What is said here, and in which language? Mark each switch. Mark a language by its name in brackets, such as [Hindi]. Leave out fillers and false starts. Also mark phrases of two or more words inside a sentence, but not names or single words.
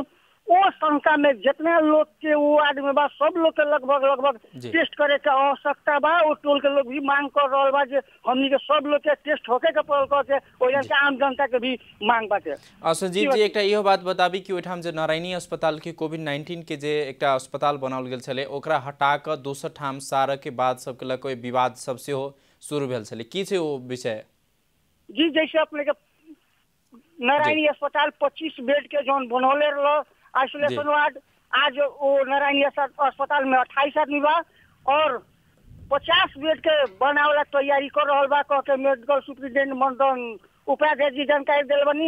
[Bhojpuri] वो शंका में जितने लोग के वो वार्ड में बा सब लोग के लगभग टेस्ट करे के आवश्यकता बा। वो टोल के लोग भी मांग कर रहा बा जे हमनी के सब लोग के टेस्ट होके के पड़ल के ओजन के आम जनता के भी मांग बाटे। [Maithili] संजीव जी एकटा इहो बात बताबी कि ओठाम जे नारायणी अस्पताल के कोविड-19 के जे एकटा अस्पताल बनाओल गेल छले ओकरा हटा के दोसर ठाम सारा के बाद सब के ल कोई विवाद सब से हो शुरू भेल छले की छै वो विषय? [Bhojpuri] जी जैसे अपने के नारायणी अस्पताल 25 बेड के जोन बनौले रहा आइसोलेशन वार्ड आज वो नारायणी अस्पताल में 28 आदमी बा और 50 बेड के बनावला तैयारी कर रहा बा कह के मेडिकल सुपरिटेंडेंट मदन उपाध्याय जी जानकारी दिल बनी।